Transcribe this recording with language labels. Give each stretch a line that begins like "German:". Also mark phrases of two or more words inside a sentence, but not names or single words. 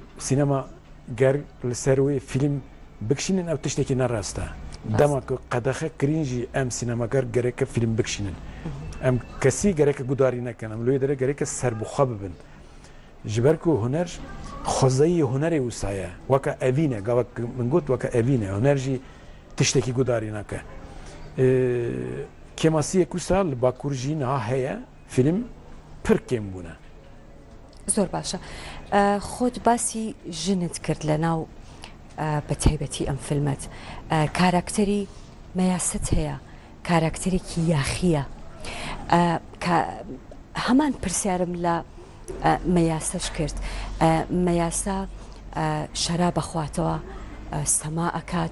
Kurdish: sînema ger li ser wê film bikişînin ew tiştekî nerast e dema ku qedexe kirîn jî em sînemager gereke film bikişînin em kesî gereke gudarî nekin em li wê derê gereke serbixwe bibin ji ber ku huner xwezayî hunerê wisa ye weke evîn e gavek min got weke evîn e huner jî tiştekî gudarî neke kemasiyek wisa li bakur jî niha heye film pir kêm bûne
Central Kurdish: زۆر باشە خۆت باسی ژنت کرد لە ناو بە تایبەتی ئەم فیلمت کاراکتەری مەیاست هەیە کاراکتەرێکی یاخیە هەمان پرسیارم لە مەیاسەش کرد مەیاسا شەرا بەخواتەوە سەما ئەکات